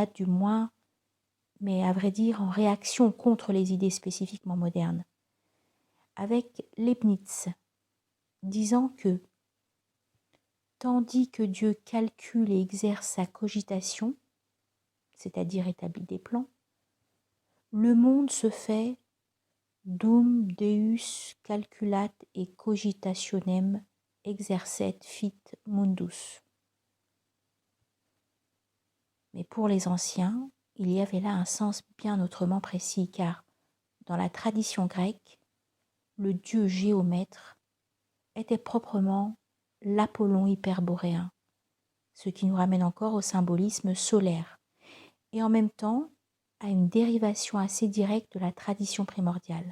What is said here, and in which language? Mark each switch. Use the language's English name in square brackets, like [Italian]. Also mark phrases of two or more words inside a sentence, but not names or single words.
[French] date du moins, mais à vrai dire en réaction contre les idées spécifiquement modernes, avec Leibniz, disant que tandis que Dieu calcule et exerce sa cogitation, c'est-à-dire établit des plans, le monde se fait [Latin] dum Deus calculat et cogitationem exercet fit mundus. [French] Mais pour les anciens, il y avait là un sens bien autrement précis, car dans la tradition grecque, le dieu géomètre était proprement l'Apollon hyperboréen, ce qui nous ramène encore au symbolisme solaire, et en même temps à une dérivation assez directe de la tradition primordiale.